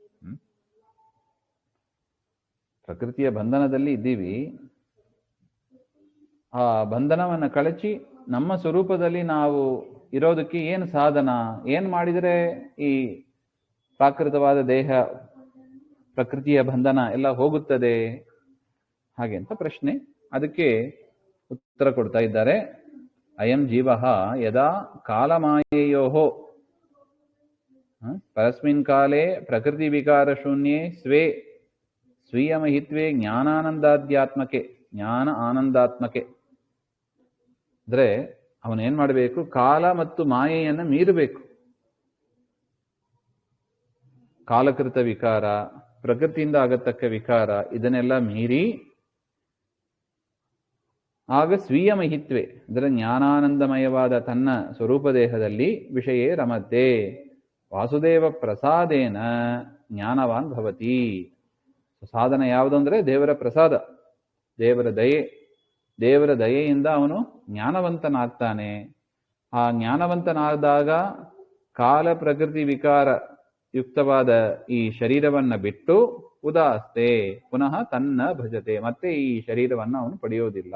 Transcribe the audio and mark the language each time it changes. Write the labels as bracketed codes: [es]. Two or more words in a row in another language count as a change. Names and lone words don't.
[kn] ಪ್ರಕೃತಿಯ ಬಂಧನದಲ್ಲಿ ಇದ್ದೀವಿ, ಆ ಬಂಧನವನ್ನು ಕಳಚಿ ನಮ್ಮ ಸ್ವರೂಪದಲ್ಲಿ ನಾವು ಇರೋದಕ್ಕೆ ಏನು ಸಾಧನ, ಏನ್ ಮಾಡಿದರೆ ಈ ಪ್ರಾಕೃತವಾದ ದೇಹ, ಪ್ರಕೃತಿಯ ಬಂಧನ ಎಲ್ಲ ಹೋಗುತ್ತದೆ ಹಾಗೆ ಅಂತ ಪ್ರಶ್ನೆ. ಅದಕ್ಕೆ ಉತ್ತರ ಕೊಡ್ತಾ ಇದ್ದಾರೆ. [sa] ಅಯಂ ಜೀವ ಯದಾ ಕಾಲಮಾಯೆಯೋ ಪರಸ್ಮಿನ್ ಕಾಲೇ ಪ್ರಕೃತಿ ವಿಕಾರ ಶೂನ್ಯೇ ಸ್ವೇ ಸ್ವೀಯ ಮಹಿತ್ವೇ ಜ್ಞಾನಾನಂದಾಧ್ಯಾತ್ಮಕೆ, ಜ್ಞಾನ ಆನಂದಾತ್ಮಕೆ. [kn] ಅಂದ್ರೆ ಅವನೇನ್ ಮಾಡಬೇಕು? ಕಾಲ ಮತ್ತು ಮಾಯೆಯನ್ನು ಮೀರಬೇಕು. ಕಾಲಕೃತ ವಿಕಾರ, ಪ್ರಕೃತಿಯಿಂದ ಆಗತಕ್ಕ ವಿಕಾರ, ಇದನ್ನೆಲ್ಲ ಮೀರಿ ಆಗ [sa] ಸ್ವೀಯ ಮಹಿತ್ವೆ [kn] ಅಂದರೆ ಜ್ಞಾನಾನಂದಮಯವಾದ ತನ್ನ ಸ್ವರೂಪ ದೇಹದಲ್ಲಿ [sa] ವಿಷಯೇ ರಮತೆ ವಾಸುದೇವ ಪ್ರಸಾದೇನ ಜ್ಞಾನವಾನ್ ಭವತಿ. [kn] ಸಾಧನ ಯಾವುದು ಅಂದರೆ ದೇವರ ಪ್ರಸಾದ, ದೇವರ ದಯೆ. ದೇವರ ದಯೆಯಿಂದ ಅವನು ಜ್ಞಾನವಂತನಾಗ್ತಾನೆ. ಆ ಜ್ಞಾನವಂತನಾದಾಗ ಕಾಲ ಪ್ರಕೃತಿ ವಿಕಾರ ಯುಕ್ತವಾದ ಈ ಶರೀರವನ್ನು ಬಿಟ್ಟು [sa] ಉದಾಸ್ತೆ ಪುನಃ [kn] ತನ್ನ ಭಜತೆ, ಮತ್ತೆ ಈ ಶರೀರವನ್ನು ಅವನು ಪಡೆಯೋದಿಲ್ಲ.